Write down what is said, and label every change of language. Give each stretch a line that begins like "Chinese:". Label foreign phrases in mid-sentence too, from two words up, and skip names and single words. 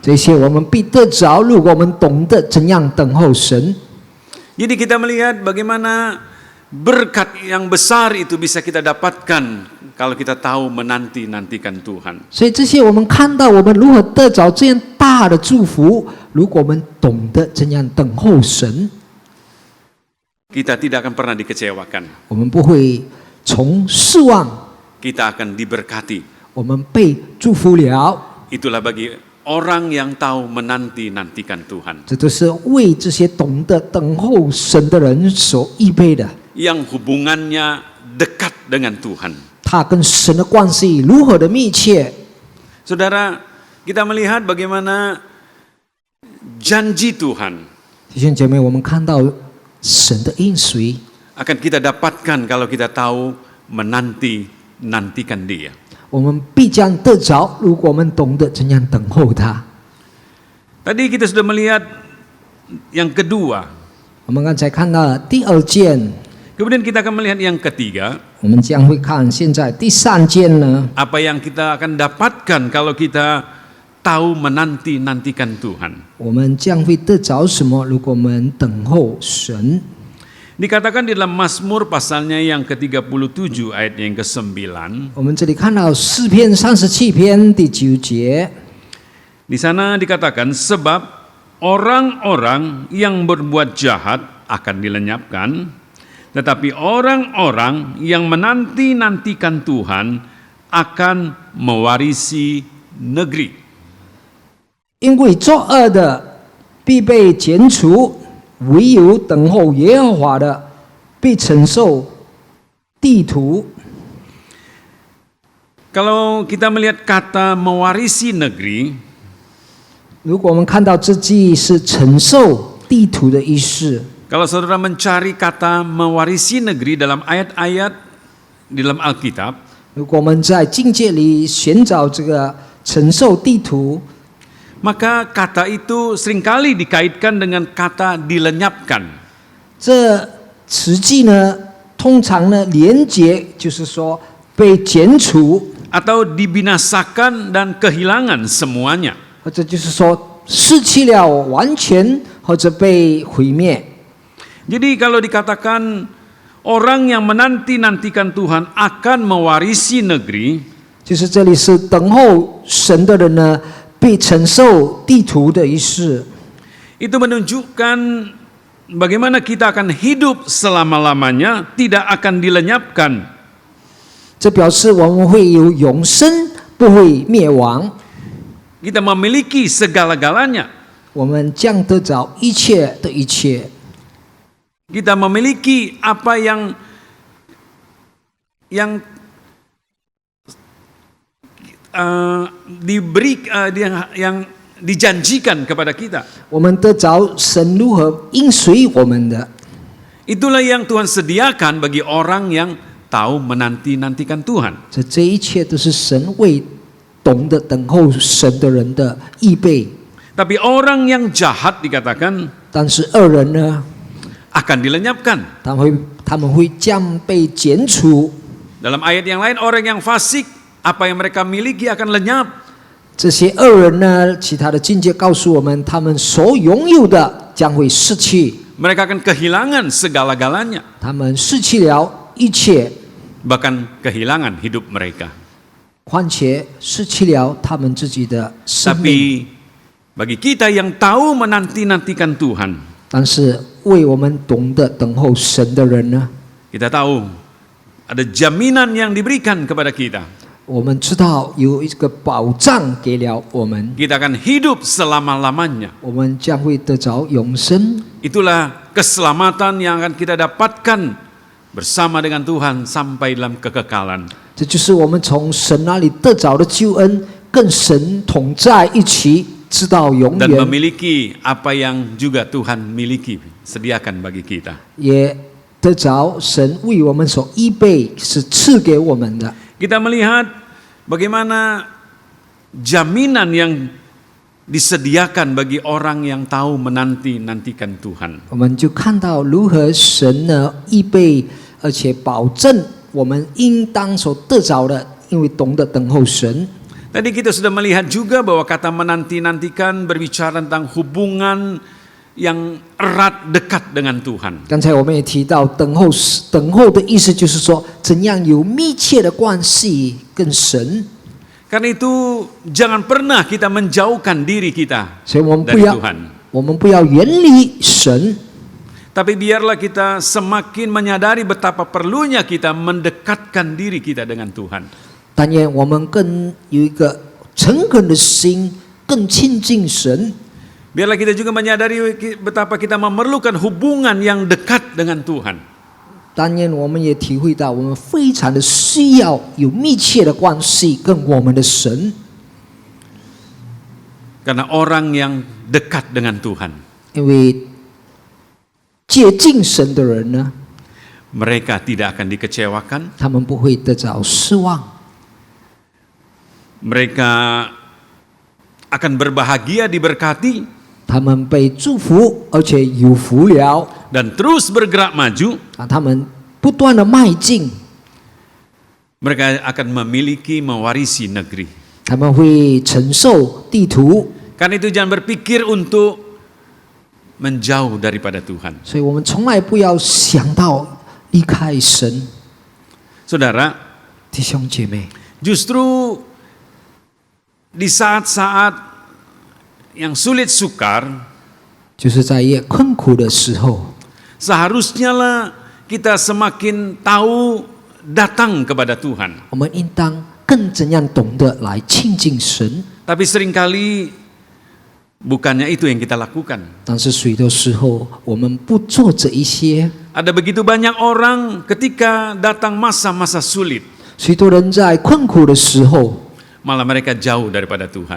Chinese: 这些我们必得着，如果我们懂得怎样等候神。
Indonesian: Jadi kita melihat bagaimana berkat yang besar itu bisa kita dapatkan kalau kita tahu menanti-nantikan Tuhan.
Chinese: 所以这些我们看到我们如何得着这样大的祝福，如果我们懂得怎样等候神，
Indonesian: Kita tidak akan pernah dikecewakan.
Chinese: 我们不会从失望，
Indonesian: Kita akan diberkati.
Chinese: 我们被祝福了。
Indonesian: Itulah bagi orang yang tahu menanti-nantikan Tuhan.
Chinese: 这都是为这些懂得等候神的人所预备的。
Indonesian: Yang hubungannya dekat dengan Tuhan.
Chinese: 他跟神的关系如何的密切？
Indonesian: Saudara, kita melihat bagaimana janji Tuhan
Chinese: 弟兄姐妹，我们看到神的应许
Indonesian: akan kita dapatkan kalau kita tahu menanti-nantikan Dia.
Chinese: 我们必将得着，如果我们懂得怎样等候他。
Indonesian: Tadi kita sudah melihat yang kedua.
Chinese: 我们刚才看到了第二件，
Indonesian: Kemudian kita akan melihat yang ketiga.
Chinese: 我们将会看现在第三件呢。
Indonesian: Apa yang kita akan dapatkan kalau kita tahu menanti-nantikan Tuhan.
Chinese: 我们将会得着什么？如果我们等候神，
Indonesian: Dikatakan di dalam Mazmur pasalnya yang ke-37 ayat yang ke-9.
Chinese: 我们这里看到诗篇37篇第9节，
Indonesian: Di sana dikatakan, sebab orang-orang yang berbuat jahat akan dilenyapkan, tetapi orang-orang yang menanti-nantikan Tuhan akan mewarisi negeri.
Chinese: 因为作恶的必被剪除，唯有等候耶和华的必承受地土。
Indonesian: Kalau kita melihat kata mewarisi negeri,
Chinese: 如果我们看到这句是承受地土的意思，
Indonesian: kalau saudara mencari kata mewarisi negeri dalam ayat-ayat di dalam Alkitab,
Chinese: 如果我们在境界里寻找这个承受地图，
Indonesian: maka kata itu seringkali dikaitkan dengan kata dilenyapkan.
Chinese: 这词句呢，通常呢连结就是说被剪除，
Indonesian: atau dibinasakan dan kehilangan semuanya.
Chinese: 或者就是说失去了完全，或者被毁灭。
Indonesian: Jadi kalau dikatakan orang yang menanti-nantikan Tuhan akan mewarisi negeri,
Chinese: 就是这里是等候神的人呢，被承受地图的意思。
Indonesian: itu menunjukkan bagaimana kita akan hidup selama-lamanya, tidak akan dilenyapkan.
Chinese: 这表示我们会有永生，不会灭亡。
Indonesian: Kita memiliki segala-galanya.
Chinese: 我们将得着一切的一切。
Indonesian: Kita memiliki apa yang yang dijanjikan kepada kita.
Chinese: 我们得着神如何应许我们的。
Indonesian: Itulah yang Tuhan sediakan bagi orang yang tahu menanti-nantikan Tuhan.
Chinese: 这一切都是神为懂得等候神的人的预备。
Indonesian: Tapi orang yang jahat dikatakan
Chinese: 但是恶人呢，
Indonesian: akan dilenyapkan.
Chinese: 他们会将被剪除。
Indonesian: Dalam ayat yang lain, orang yang fasik, apa yang mereka miliki akan lenyap.
Chinese: 这些恶人呢，其他的境界告诉我们，他们所拥有的将会失去。
Indonesian: Mereka akan kehilangan segala-galanya.
Chinese: 他们失去了一切，
Indonesian: Bahkan kehilangan hidup mereka.
Chinese: 况且失去了他们自己的生命。
Indonesian: Tapi bagi kita yang tahu menanti-nantikan Tuhan,
Chinese: 但是为我们懂得等候神的人呢，
Indonesian: kita tahu ada jaminan yang diberikan kepada kita.
Chinese: 我们知道有一个保障给了我们，
Indonesian: Kita akan hidup selama-lamanya.
Chinese: 我们将会得着永生。
Indonesian: Itulah keselamatan yang akan kita dapatkan bersama dengan Tuhan sampai dalam kekekalan.
Chinese: 这就是我们从神那里得着的救恩，跟神同在一起，直到永
Indonesian: Dan
Chinese: 远。
Indonesian: memiliki apa yang juga Tuhan miliki, sediakan bagi kita.
Chinese: 也得着神为我们所预备，是赐给我们的。
Indonesian: Kita melihat bagaimana jaminan yang disediakan bagi orang yang tahu menanti-nantikan Tuhan.
Chinese: 我们就看到如何神呢预备，而且保证我们应当所得着的，因为懂得等候神。
Indonesian: Tadi kita sudah melihat juga bahwa kata menanti-nantikan berbicara tentang hubungan yang erat dekat dengan Tuhan.
Chinese: 刚才我们也提到等候的意思，就是说怎样有密切的关系跟神。
Indonesian: Karena itu jangan pernah kita menjauhkan diri kita
Chinese: 所以我们
Indonesian: dari
Chinese: 不要
Indonesian: Tuhan.
Chinese: 远离神，
Indonesian: Tapi biarlah kita semakin menyadari betapa perlunya kita mendekatkan diri kita dengan Tuhan.
Chinese: 但愿我们更有一个诚恳的心，更亲近神。
Indonesian: Biarlah kita juga menyadari betapa kita memerlukan hubungan yang dekat dengan Tuhan.
Chinese: 但愿我们也体会到，我们非常的需要有密切的关系跟我们的神。
Indonesian: Karena orang yang dekat dengan Tuhan,
Chinese: 因为接近神的人呢，
Indonesian: mereka tidak akan dikecewakan,
Chinese: 他们不会得着失望，
Indonesian: mereka akan berbahagia, diberkati,
Chinese: 他们被祝福，而且有福了。
Indonesian: dan terus bergerak maju.
Chinese: 他们不断的迈进，
Indonesian: Mereka akan memiliki, mewarisi negeri.
Chinese: 他们会承受地图。
Indonesian: Karena itu jangan berpikir untuk menjauh daripada Tuhan.
Chinese: 所以我们从来不要想到离开神。
Indonesian: Saudara,
Chinese: 弟兄姐妹，
Indonesian: justru di saat-saat yang sulit sukar,
Chinese: 就是在越困苦的时候，
Indonesian: seharusnya lah kita semakin tahu datang kepada Tuhan.
Chinese: 我们应当更怎样懂得来亲近神。
Indonesian: Tapi seringkali bukannya itu yang kita lakukan.
Chinese: 但是许多时候，我们不做这一些。
Indonesian: Ada begitu banyak orang ketika datang masa-masa sulit,
Chinese: 许多人在困苦的时候，
Indonesian: malah mereka jauh daripada Tuhan.